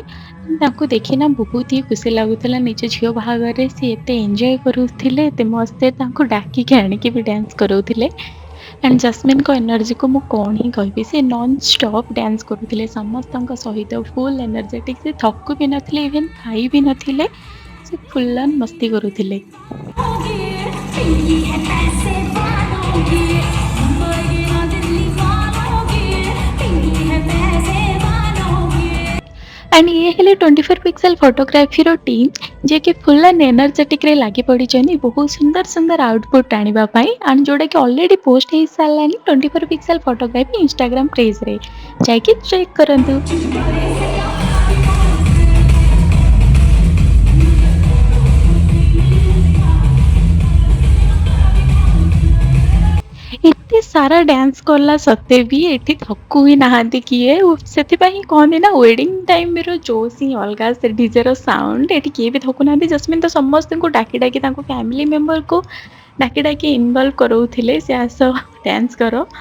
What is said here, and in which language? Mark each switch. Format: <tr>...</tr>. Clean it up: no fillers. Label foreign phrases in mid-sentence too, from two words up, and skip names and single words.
<or>ତାଙ୍କୁ ଦେଖିନା ବହୁତ ହି ଖୁସି ଲାଗୁଥିଲା ନିଜ ଝିଅ ବାହାଘରରେ ସିଏ ଏତେ ଏନ୍ଜୟ କରୁଥିଲେ ଏତେ ମସ୍ତରେ ତାଙ୍କୁ ଡାକିକି ଆଣିକି ବି ଡ୍ୟାନ୍ସ କରଉଥିଲେ। ଆଣ୍ଡ ଜସ୍ମିନଙ୍କ ଏନର୍ଜିକୁ ମୁଁ କ'ଣ ହିଁ କହିବି ସେ</or> <en>non stop dance</en> <or>କରୁଥିଲେ ସମସ୍ତଙ୍କ ସହିତ</or> <en>full energetic</en> <or>ସେ ଥକୁ ବି ନଥିଲେ ଇଭେନ୍ ଖାଇ ବି ନଥିଲେ ସେ</or> <en>full on</en> <or>ମସ୍ତି କରୁଥିଲେ।</or> <hi>पिंकी है पैसे वालों की, मुंबई ना दिल्ली वालों की, पिंकी है पैसे वालों की।</hi> <or>ଆଣ୍ଡ ଇଏ ହେଲେ 24 ପିକ୍ସେଲ ଫଟୋଗ୍ରାଫିର ଟିମ୍ ଯିଏକି</or> <en>full and energetic-re</en> <or>ଲାଗି ପଡ଼ିଛନ୍ତି ବହୁତ ସୁନ୍ଦର ସୁନ୍ଦର ଆଉଟପୁଟ୍ ଆଣିବା ପାଇଁ ଆଣ୍ଡ ଯେଉଁଟାକି</or> <en>already post</en> <or>ହେଇସାରିଲାଣି 24 ପିକ୍ସେଲ ଫଟୋଗ୍ରାଫି ଇନଷ୍ଟାଗ୍ରାମ ପେଜ୍ରେ ଯାଇକି ଚେକ୍ କରନ୍ତୁ। ଏତେ ସାରା ଡ୍ୟାନ୍ସ କଲା ସତ୍ତ୍ୱେ ବି ଏଠି ଥକୁ ହିଁ ନାହାନ୍ତି କିଏ ସେଥିପାଇଁ ହିଁ କହନ୍ତି ନା</or> <en>wedding time-ra</en> <or>ଜୋସ୍ ହିଁ ଅଲଗା ସେ ଡିଜେର ସାଉଣ୍ଡ ଏଠି କିଏ ବି ଥକୁ ନାହାନ୍ତି ଜସ୍ମିନ୍ ତ ସମସ୍ତଙ୍କୁ ଡାକି ଡାକି ତାଙ୍କ</or> <en>family member-ku</en> <or>ଡାକି ଡାକି ଇନଭଲ୍ଭ କରଉଥିଲେ ସେ ଆସ ଡ୍ୟାନ୍ସ କର।</or>